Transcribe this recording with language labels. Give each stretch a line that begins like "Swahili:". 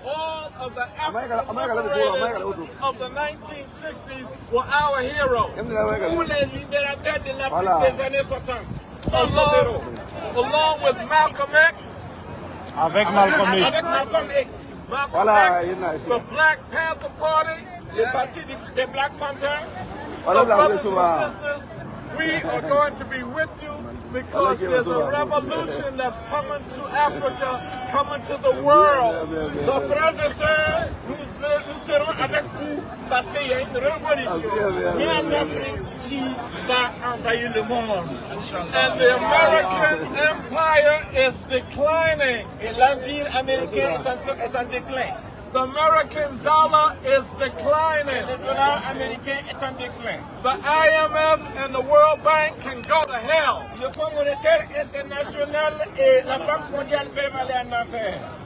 English: All of the African liberators of the 1960s were our heroes.
French: Tous les libérateurs de l'Afrique des années 60.
English: Along with Malcolm X.
French: Avec Malcolm X. Avec Malcolm X. Malcolm X, the Black Panther Party, le parti des Black Panther.
English: So brothers and sisters, we are going to be with you because there's a revolution that's coming to Africa, coming to the world.
French: So frères et sœurs, nous serons avec vous parce qu'il y a une révolution en Afrique qui va envahir le monde.
English: And the American empire is declining.
French: Et l'empire américain est en déclin.
English: The American dollar is declining.
French: Le dollar américain est en déclin.
English: The IMF and the World Bank can go to hell.
French: Le Fonds monétaire international et la Banque mondiale peuvent aller en enfer.